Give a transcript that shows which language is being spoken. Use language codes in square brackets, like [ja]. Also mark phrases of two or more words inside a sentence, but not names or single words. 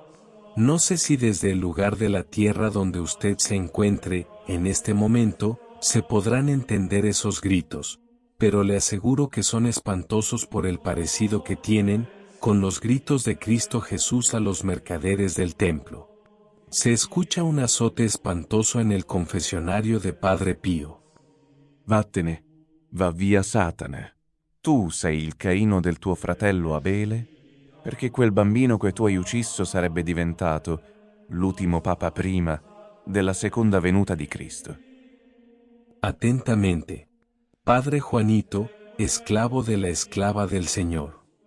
[es] No sé si desde el lugar de la tierra donde usted se encuentre, en este momento, se podrán entender esos gritos, pero le aseguro que son espantosos por el parecido que tienen con los gritos de Cristo Jesús a los mercaderes del templo. Se escucha un azote espantoso en el confesionario de Padre Pío. [it] Vattene, va via Satana. Tu sei il Caino del tuo fratello Abele, perché quel bambino che tu hai ucciso sarebbe diventato l'ultimo papa prima della seconda venuta di Cristo. [es] Atentamente. Padre Juanito, esclavo de la esclava del Señor.